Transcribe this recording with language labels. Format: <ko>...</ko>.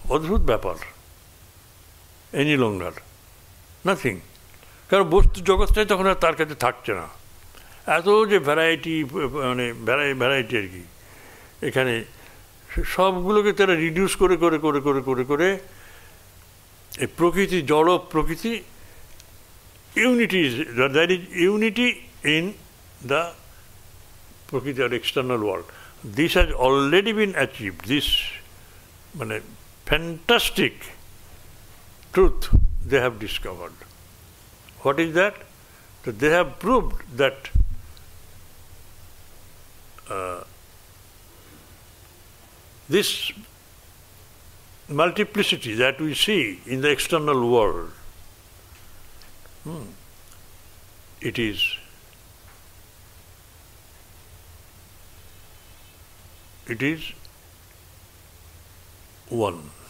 <bn>অদ্ভুত ব্যাপার,</bn> <en>any longer, nothing.</en> <bn>কারণ বস্তু জগৎটাই তখন আর তার কাছে থাকছে না। এত যে ভ্যারাইটি, মানে ভ্যারাইটি আর কি, এখানে সবগুলোকে তারা রিডিউস করে করে করে করে করে করে এই প্রকৃতি, জড় প্রকৃতি, unity,</bn> <en>that is unity in the</en> <bn>প্রকৃতি আর external world.</bn> <en>This has already been achieved, this মানে fantastic truth they have discovered. What is that? That they have proved that this multiplicity that we see in the external world, it is one.</en>